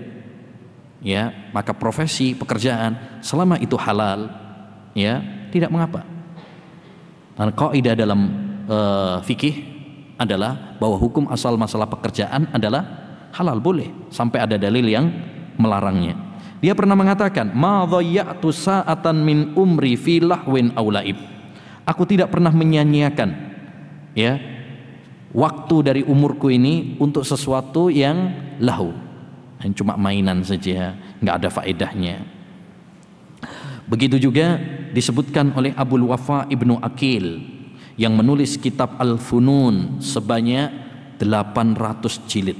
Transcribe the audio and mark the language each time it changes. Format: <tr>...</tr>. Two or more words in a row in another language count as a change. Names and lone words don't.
<id>Ya, maka profesi pekerjaan selama itu halal, ya tidak mengapa. Karena kaidah dalam fikih adalah bahwa hukum asal masalah pekerjaan adalah halal, boleh sampai ada dalil yang melarangnya. Dia pernah mengatakan,</id> <ar>ما ضيعت ساعة من عمري في لهو أو لعب.</ar> <id>Aku tidak pernah menyia-nyiakan ya waktu dari umurku ini untuk sesuatu yang lahu, yang cuma mainan saja, nggak ada faedahnya. Begitu juga disebutkan oleh Abul Wafa Ibnu Aqil yang menulis kitab Al-Funun sebanyak 800 jilid.</id>